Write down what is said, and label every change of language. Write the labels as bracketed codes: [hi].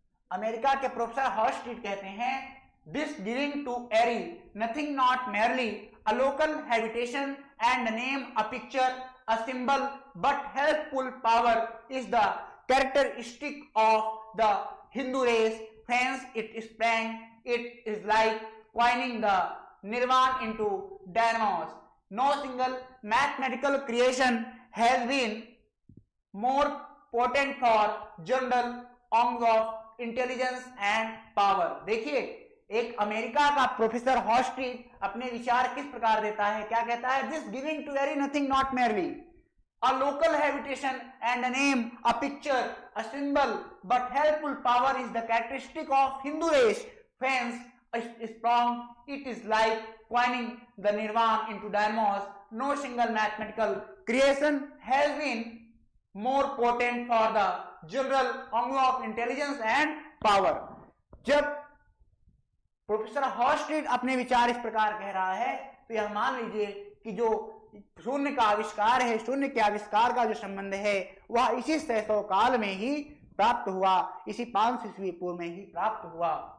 [hi] America के professor हॉलस्टीड कहते हैं, [en] This giving to airy nothing not merely a local habitation and name a picture, a symbol, but helpful power is the characteristic of the Hindu race. Hence it sprang. It is like coining the nirvana into dynamos. No single mathematical creation has been more potent for general aims of intelligence and power. [hi] देखिए, एक America का professor हॉलस्टीड अपने विचार किस प्रकार देता है? क्या कहता है? [en] This giving to airy nothing not merely a local habitation and a name, a picture, a symbol, but helpful power is the characteristic of Hindu race. Hence, strong it is like coining the nirvana into dynamos. No single mathematical creation has been more potent for the general angle of intelligence and power. [hi] जब professor Halstead अपने विचार इस प्रकार कह रहा है तो यह मान लीजिए कि जो शून्य का आविष्कार है, शून्य के आविष्कार का जो संबंध है वह इसी 600 काल में ही प्राप्त हुआ, इसी 500 ईस्वी पूर्व में ही प्राप्त हुआ।